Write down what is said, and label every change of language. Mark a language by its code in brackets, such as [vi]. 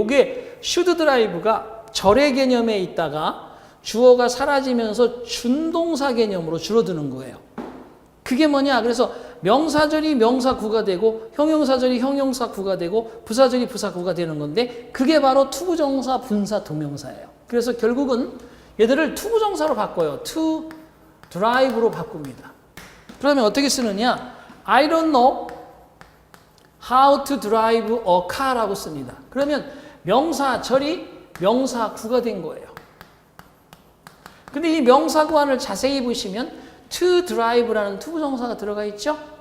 [ko] 이게 should drive가 절의 개념에 있다가 주어가 사라지면서 준동사 개념으로 줄어드는 거예요. 그게 뭐냐? 그래서 명사절이 명사구가 되고 형용사절이 형용사구가 되고 부사절이 부사구가 되는 건데 그게 바로 투부정사, 분사, 동명사예요. 그래서 결국은 얘들을 투부정사로 바꿔요. to drive로 바꿉니다. 그러면 어떻게 쓰느냐? [en] I don't know how to drive a car [ko] 라고 씁니다. 그러면 명사절이 명사구가 된 거예요. 근데 이 명사구안을 자세히 보시면 to drive라는 투부정사가 들어가 있죠?